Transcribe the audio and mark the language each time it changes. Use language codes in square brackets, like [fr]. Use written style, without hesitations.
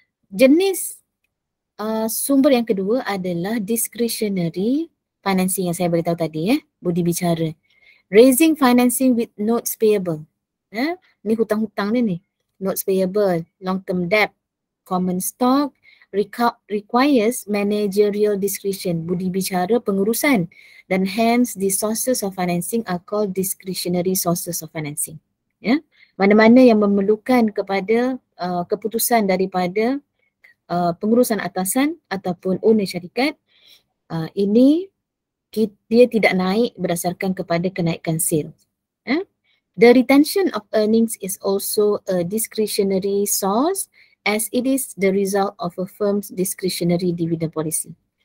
[ms] Jenis sumber yang kedua adalah discretionary financing yang saya beritahu tadi, budi bicara. [en] Raising financing with notes payable. [ms] Ni hutang-hutang ni. [en] Notes payable, long-term debt, common stock, requires managerial discretion, [ms] budi bicara pengurusan, dan [en] hence the sources of financing are called discretionary sources of financing. [ms] Mana-mana yang memerlukan kepada keputusan daripada pengurusan atasan ataupun owner syarikat, ini dia tidak naik berdasarkan kepada kenaikan sales. [en] The retention of earnings is also a discretionary source as it is the result of a firm's discretionary dividend policy.